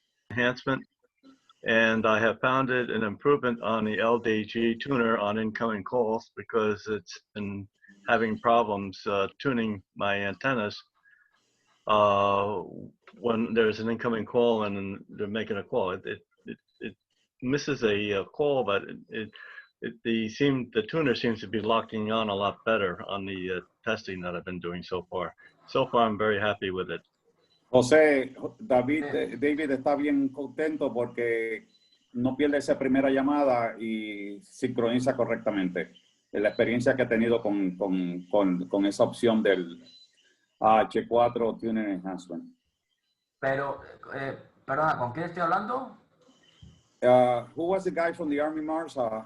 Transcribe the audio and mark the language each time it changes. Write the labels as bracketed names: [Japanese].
[English] Enhancement, and I have found it an improvement on the LDG tuner on incoming calls because it's been having problems tuning my antennas when there's an incoming call and they're making a call. It misses a call, but the tuner seems to be locking on a lot better on the testing that I've been doing so far. So far, I'm very happy with it. [Spanish] José, David está bien contento porque no pierde esa primera llamada y sincroniza correctamente. La experiencia que ha tenido con esa opción del H4 Tuner Enhancement. Pero, perdona, ¿con quién estoy hablando? [English] Who was the guy from the Army Mars?